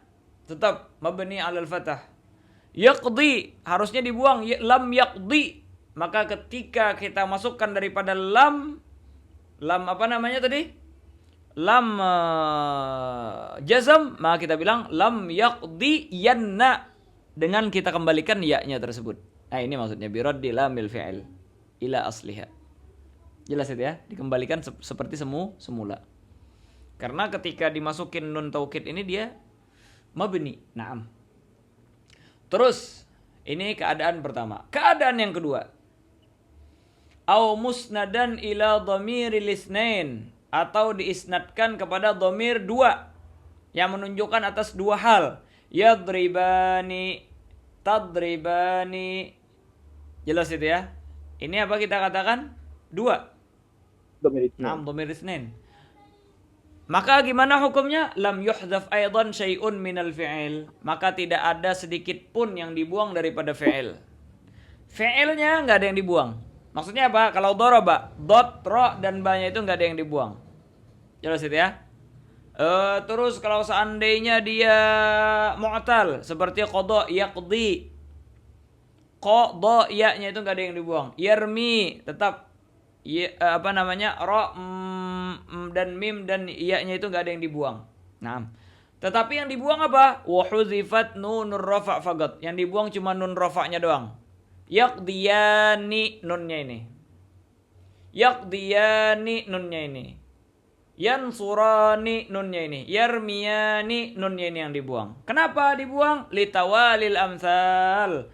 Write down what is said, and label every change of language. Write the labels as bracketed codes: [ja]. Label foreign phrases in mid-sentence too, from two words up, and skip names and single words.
[ar] Tetap mabni 'alal fathah. Yaqdi [id] harusnya dibuang, [ar] lam yaqdi. [id] Maka ketika kita masukkan daripada lam apa namanya tadi? [ar] Lam jazm, [id] maka kita bilang [ar] lam yaqdi yanna, [id] dengan kita kembalikan ya-nya tersebut. Nah, ini maksudnya [ar] biraddi lamil fi'il ila asliha. [id] Jelas itu ya? Dikembalikan seperti semula. Karena ketika dimasukin [ar] nun taukid [id] ini dia mabni. Naam. Terus ini keadaan pertama. Keadaan yang kedua. [ar] Au musnadan ila dhamiril isnain, [id] atau diisnadkan kepada dhamir dua yang menunjukkan atas dua hal. [ar] Yadribani, tadribani. [id] Jelas itu ya? Ini apa kita katakan? Dua. [ar] Dhamir isnain. Naam, dhamir isnain. [id] Maka gimana hukumnya? [ar] Lam yuhdhaf aidan syai'un minal fi'il. [id] Maka tidak ada sedikit pun yang dibuang daripada fi'il. Fi'ilnya nggak ada yang dibuang. Maksudnya apa? Kalau daraba, dot, ro, dan ba-nya itu nggak ada yang dibuang. Jelas itu ya? Terus kalau seandainya dia mu'tal, seperti [ar] qada, yaqdi. [id] Qada, ya-nya itu nggak ada yang dibuang. Yarmi, tetap apa namanya? Ro, dan mim dan iya-nya itu enggak ada yang dibuang. Nah, tetapi yang dibuang apa? [ar] Wa huzifat nunur rafa' faqat. [id] Yang dibuang cuma nun rafa'nya doang. Yaqdiyani nunnya ini. Yaqdiyani nunnya ini. Yansurani nunnya ini. Yarmiyani nunnya ini yang dibuang. Kenapa dibuang? [ar] Litawalil amsal.